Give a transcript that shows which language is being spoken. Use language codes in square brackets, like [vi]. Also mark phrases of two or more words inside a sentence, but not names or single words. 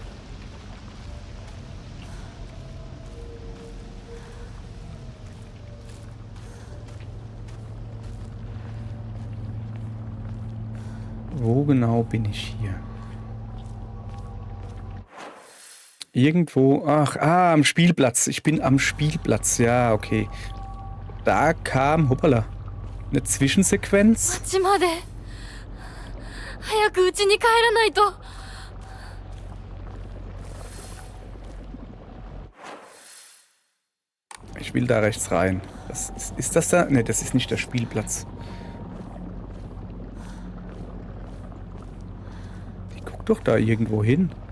[de] Wo genau bin ich hier? Irgendwo, am Spielplatz. Ich bin am Spielplatz, ja, okay. Da kam, hoppala. eine Zwischensequenz. [ja] 町まで早く家に帰らないと。 [de] Ich will da rechts rein. Ist das da? Ne, das ist nicht der Spielplatz. Die guckt doch da irgendwo hin.